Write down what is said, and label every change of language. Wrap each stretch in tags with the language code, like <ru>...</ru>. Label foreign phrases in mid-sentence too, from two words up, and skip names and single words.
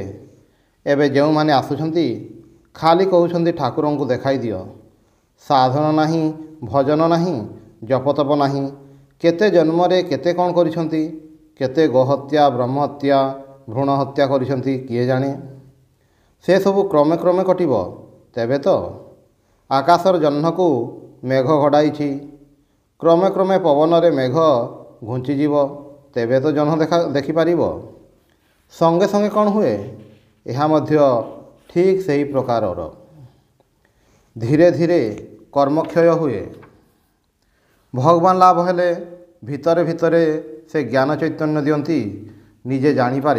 <or>ଏବେ ଜେଉ ମାନେ ଆସୁଛନ୍ତି ଖାଲି କହଉଛନ୍ତି ଠାକୁରନ କୁ ଦେଖାଇ ଦିଅ। ସାଧନ ନାହିଁ, ଭଜନ ନାହିଁ, ଜପତପ ନାହିଁ। କେତେ ଜନ୍ମ ରେ କେତେ କଅଣ କରିଛନ୍ତି। କେତେ ଗୋହତ୍ୟା ବ୍ରହ୍ମହତ୍ୟା ଭ୍ରୂଣ ହତ୍ୟା କରିଛନ୍ତି କିଏ ଜାଣେ। ସେ ସବୁ କ୍ରମେ କ୍ରମେ କଟିବ। ତେବେ ତ ଆକାଶର ଜହ୍ନ କୁ ମେଘ ଘୋଡ଼ାଇ। କ୍ରମେ କ୍ରମେ ପବନ ରେ ମେଘ ଘୁଞ୍ଚିଯିବ ତେବେ ତ ଜହ୍ନ ଦେଖିପାରିବ। ସଙ୍ଗେ ସଙ୍ଗେ କ'ଣ ହୁଏ? ଏହା ମଧ୍ୟ ଠିକ୍ ସେହି ପ୍ରକାରର। ଧୀରେ ଧୀରେ କର୍ମକ୍ଷୟ ହୁଏ। ଭଗବାନ ଲାଭ ହେଲେ ଭିତରେ ଭିତରେ ସେ ଜ୍ଞାନ ଚୈତନ୍ୟ ଦିଅନ୍ତି, ନିଜେ ଜାଣିପାରେ।</or>